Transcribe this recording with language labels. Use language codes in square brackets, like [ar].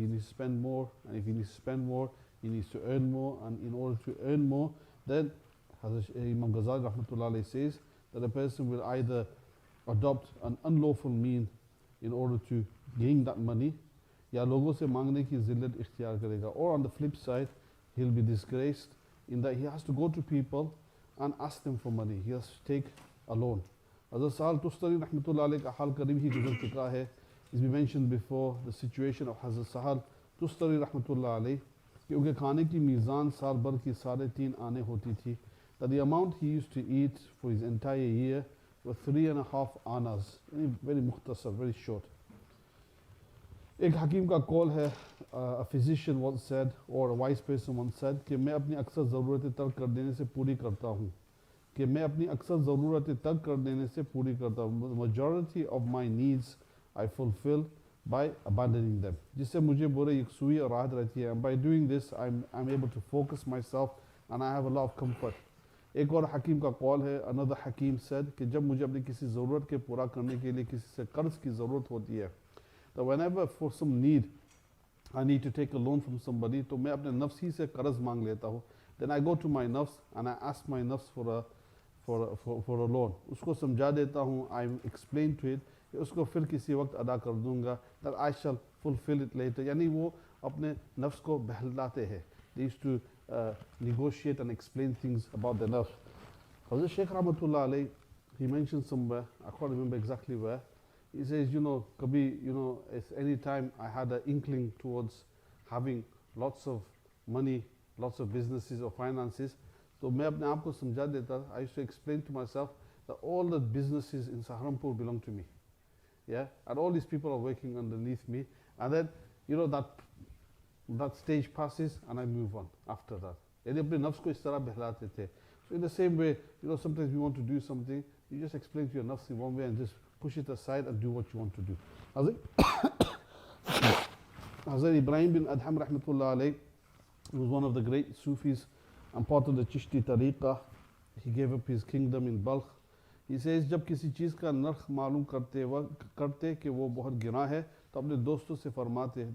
[en] spend more, and if he needs to spend more, he needs to earn more, and in order to earn more, then Hazrat Imam Ghazali rahmatullah alayhi says that a person will either adopt an unlawful mean in order to gain that money, [hi] या लोगों से मांगने की ज़िल्लत इख्तियार करेगा, [en] or on the flip side, he'll be disgraced in that he has to go to people and ask them for money. He has to take a loan. [hi] Hazrat Sahal Tustari rahmatullah alayhi का हाल करीब ही गुजर चुका है. [en] It's been mentioned before the situation of Hazrat Sahal Tustari rahmatullah alayhi [hi] कि उनके खाने की मीज़ान साल भर की 3.5 आने होती थी. [en] That the amount he used to eat for his entire year were 3.5 annas. Very mukhtasar, very short. [hi] एक हकीम का कॉल है, [en] a physician once said, [hi] or a wise person once said, कि मैं अपनी अक्सर ज़रूरतें तर्क कर देने से पूरी करता हूँ, कि मैं अपनी अक्सर ज़रूरतें तर्क कर देने से पूरी करता हूँ. [en] Majority of my needs I fulfill by abandoning them. [hi] जिससे मुझे बुरे यकसुई और राहत रहती है. [en] And by doing this I'm able to focus myself and I have a lot of comfort. [hi] एक और हकीम का कॉल है, [en] another hakim said, [hi] कि जब मुझे अपनी किसी ज़रूरत के पूरा करने के लिए किसी से कर्ज़ की ज़रूरत होती है, तो [en] whenever for some need I need to take a loan from somebody, [hi] तो मैं अपने नफ्स ही से कर्ज़ मांग लेता हूँ. [en] Then I go to my nafs and I ask my nafs for a loan. [hi] उसको समझा देता हूँ, [en] I explain to it, [hi] उसको फिर किसी वक्त अदा कर दूँगा, [en] that I shall fulfill it later. [hi] यानी वो अपने नफ्स को बहलाते हैं. [en] They used to negotiate and explain things about the nafs. Hazrat Shaykh Rahmatullah alayhi, he mentioned somewhere, I can't remember exactly where, he says, kabhi, if any time I had an inkling towards having lots of money, lots of businesses or finances, [hi] तो मैं अपने आप को समझा देता. [en] I used to explain to myself that all the businesses in Saharanpur belong to me. Yeah, and all these people are working underneath me, and then that stage passes and I move on after that. [hi] यानी अपने नफ्स को इस तरह बहलाते थे. [en] So in the same way, sometimes you want to do something, you just explain to your nafs in one way and just push it aside and do what you want to do. Hazrat Ibrahim bin Adham rahmatullah alayh, who was one of the great Sufis and part of the Chishti tariqah, he gave up his kingdom in Balkh. He says, [hi] जब किसी चीज़ का नर्ख मालूम करते कि वो बहुत गिरा है, तो अपने दोस्तों से फरमाते.